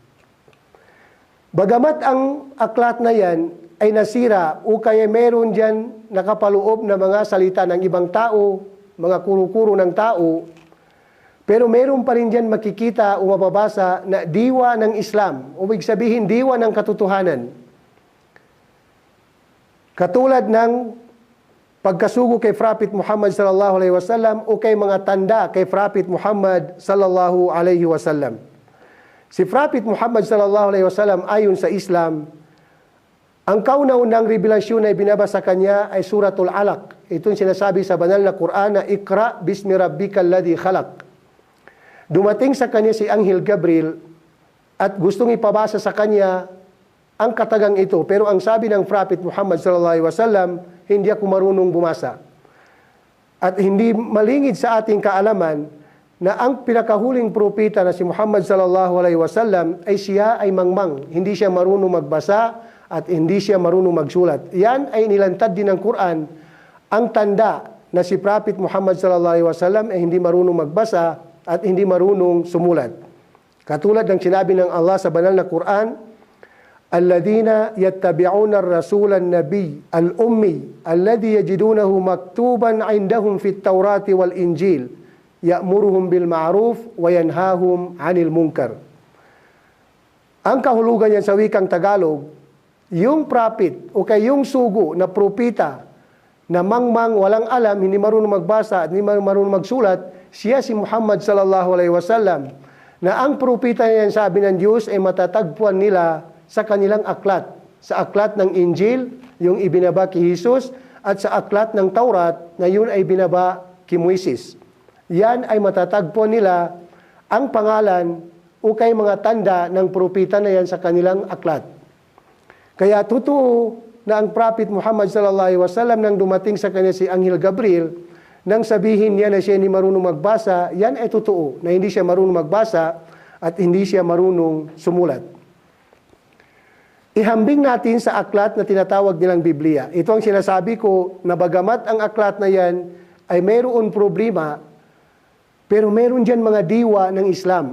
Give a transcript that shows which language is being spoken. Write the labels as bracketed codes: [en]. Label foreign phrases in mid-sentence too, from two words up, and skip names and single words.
[tl] Bagamat ang aklat na yan ay nasira o kaya meron dyan nakapaloob na mga salita ng ibang tao, mga kuro-kuro ng tao, pero meron pa rin dyan makikita o mababasa na diwa ng Islam, o ibig sabihin diwa ng katotohanan. Katulad ng pagkasugo kay Prophet Muhammad [ar] صلى الله عليه وسلم [tl] o kay mga tanda kay Prophet Muhammad [ar] صلى الله عليه وسلم. [tl] Si Prophet Muhammad [ar] صلى الله عليه وسلم [tl] ayon sa Islam, ang kauna-unang revelasyon na ibinabasa kanya ay Suratul Alaq. Ito yung sinasabi sa banal na Quran na [ar] اقرأ باسم ربك الذي خلق. [tl] Dumating sa kanya si Anghel Gabriel at gustong ipabasa sa kanya ang katagang ito. Pero ang sabi ng Prophet Muhammad [ar] صلى الله عليه وسلم, [tl] hindi ako marunong bumasa. At hindi malingid sa ating kaalaman na ang pinakahuling propeta na si Muhammad [ar] صلى الله عليه وسلم [tl] ay siya ay mangmang. Hindi siya marunong magbasa at hindi siya marunong magsulat. Yan ay nilantad din ng Quran, ang tanda na si Prophet Muhammad [ar] صلى الله عليه وسلم [tl] ay hindi marunong magbasa at hindi marunong sumulat. Katulad ng sinabi ng Allah sa banal na Quran, [ar] الذين يتبعون الرسول النبي الأمي الذي يجدونه مكتوبا عندهم في التوراة والإنجيل يأمرهم بالمعروف وينهاهم عن المنكر. [tl] Ang kahulugan yan sa wikang Tagalog, yung prophet o kay yung sugo na propita na mangmang walang alam, hindi marunong magbasa at hindi marunong magsulat, siya si Muhammad [ar] صلى الله عليه وسلم, [tl] na ang propita niyan sabi ng Diyos ay matatagpuan nila sa kanilang aklat. Sa aklat ng Injil, yung ibinaba kay Jesus, at sa aklat ng Taurat, na yun ay binaba kay Moises. Yan ay matatagpuan nila ang pangalan o kay mga tanda ng propeta na yan sa kanilang aklat. Kaya totoo na ang Prophet Muhammad [ar] صلى الله عليه وسلم [tl] nang dumating sa kanya si Anghel Gabriel, nang sabihin niya na siya hindi marunong magbasa, yan ay totoo, na hindi siya marunong magbasa at hindi siya marunong sumulat. Ihambing natin sa aklat na tinatawag nilang Biblia. Ito ang sinasabi ko na bagamat ang aklat na yan ay mayroon problema, pero meron dyan mga diwa ng Islam.